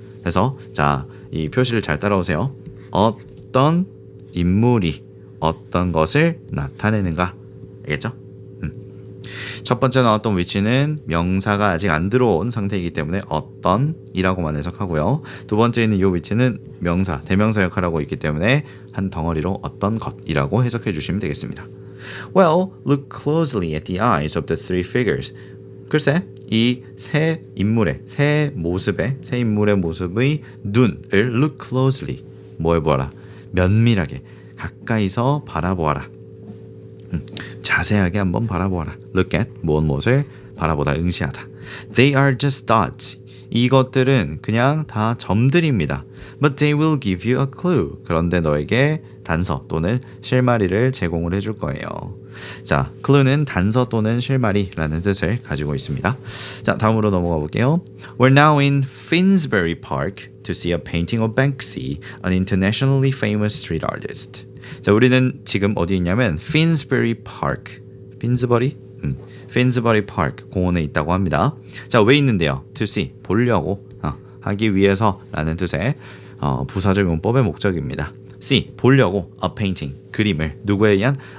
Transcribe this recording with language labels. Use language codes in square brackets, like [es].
[ko] 그래서 자, 이 표시를 잘 따라오세요. 어떤 인물이 어떤 것을 나타내는가, 알겠죠? 첫 번째 나왔던 위치는 명사가 아직 안 들어온 상태이기 때문에 어떤이라고만 해석하고요. 두 번째 있는 이 위치는 명사, 대명사 역할을 하고 있기 때문에 한 덩어리로 어떤 것이라고 해석해 주시면 되겠습니다. [en] Well, look closely at the eyes of the three figures. [ko] 글쎄, 이 세 인물의, 세 인물의 모습의 눈을 look closely, 뭐 해보아라, 면밀하게, 가까이서 바라보아라. 자세하게 한번 바라보아라. Look at, 무엇을 바라보다, 응시하다. [en] They are just dots. [ko] 이것들은 그냥 다 점들입니다. [en] But they will give you a clue. [ko] 그런데 너에게 단서 또는 실마리를 제공을 해줄 거예요. 자, clue는 단서 또는 실마리라는 뜻을 가지고 있습니다. 자, 다음으로 넘어가 볼게요. [en] We're now in Finsbury Park to see a painting of Banksy, an internationally famous street artist. [ko] 자, 우리는 지금 어디 있냐면 Finsbury Park. 핀스버리? 핀스버리 파크 공원에 있다고 합니다. 자, 왜 있는데요? To see, 보려고, 하기 위해서라는 뜻의 부사적 용법의 목적입니다. see, 보려고, a painting, 그림을 누구에 의한?